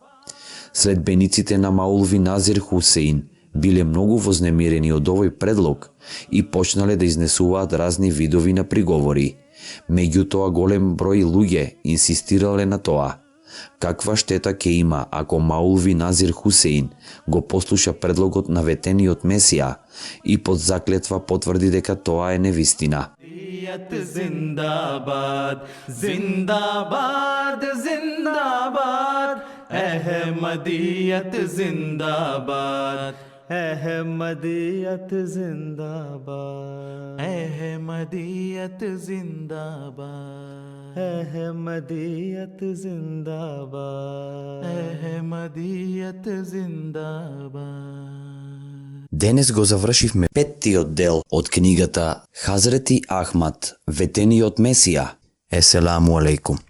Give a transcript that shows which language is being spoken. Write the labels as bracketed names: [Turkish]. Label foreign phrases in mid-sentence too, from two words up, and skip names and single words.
[Macedonian] Следбениците на Маулви Назир Хусейн биле многу вознемирени од овој предлог и почнале да изнесуваат разни видови на приговори. Меѓутоа голем број луѓе инсистирале на тоа. Каква штета ќе има ако Маулви Назир Хусейн го послуша предлогот на ветениот Месија и под заклетва потврди дека тоа е невистина. [Hindi] जिंदाबाद जिंदाबाद जिंदाबाद अहमदियत जिंदाबाद अहमदियत जिंदाबाद, अहमदियत जिंदाबाद, अहमदियत जिंदाबाद. अहमदियत जिंदाबाद. [Macedonian] Денес го завршивме петтиот дел од книгата Хазрети Ахмад, ветениот Месија. [Arabic] السلام عليكم.